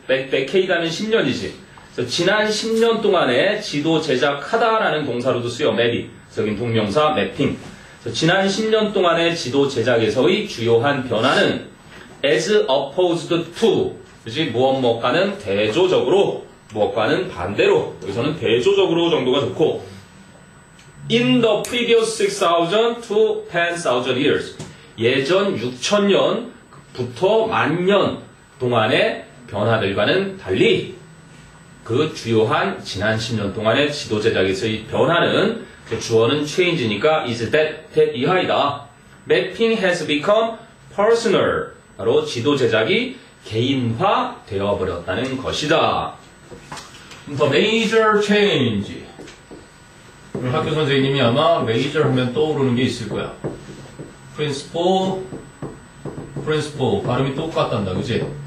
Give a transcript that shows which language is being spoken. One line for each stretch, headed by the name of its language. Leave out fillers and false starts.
Korean: decade 하면 10년이지. 지난 10년 동안에 지도 제작하다라는 동사로도 쓰여. 맵이. 적인 동명사 mapping. 지난 10년 동안의 지도 제작에서의 주요한 변화는
English: as opposed to,
Korean: 그치? 무엇과는 대조적으로, 무엇과는 반대로. 여기서는 대조적으로 정도가 좋고,
English: in the previous 6,000 to 10,000 years.
Korean: 예전 6,000년부터 10,000년 동안의 변화들과는 달리, 그 주요한 지난 10년 동안의 지도 제작에서의 변화는, 그 주어는 change니까
English: is that
Korean: 이하이다.
English: Mapping has become personal.
Korean: 바로 지도 제작이 개인화 되어버렸다는 것이다.
English: The major change.
Korean: 우리 학교 선생님이 아마 major 하면 떠오르는 게 있을 거야. principle, 발음이 똑같단다, 그지?